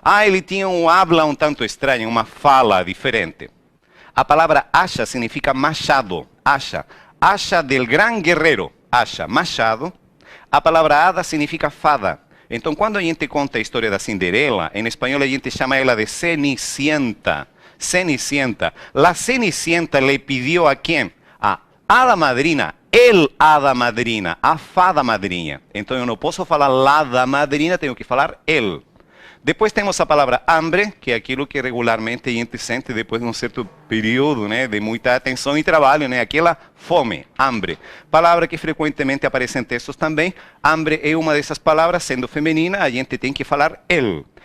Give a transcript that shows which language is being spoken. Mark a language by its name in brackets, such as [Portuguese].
[Portuguese] Ele tinha um habla um tanto estranho, uma fala diferente. A palavra hacha significa machado, hacha. Hacha del gran guerreiro, hacha, machado. A palavra hada significa fada. Então quando a gente conta a história da Cinderela, em espanhol a gente chama ela de Cenicienta. Cenicienta. [Spanish] La Cenicienta le pidió a quién? A hada madrina, el hada madrina, [Portuguese] a fada madrinha. Então eu não posso falar [Spanish] la hada madrina, [Portuguese] tenho que falar el. Depois temos a palavra hambre, que é aquilo que regularmente a gente sente depois de um certo período, né, de muita atenção e trabalho, né, aquela fome, hambre. Palavra que frequentemente aparece em textos também. Hambre é uma dessas palavras, sendo feminina, a gente tem que falar el.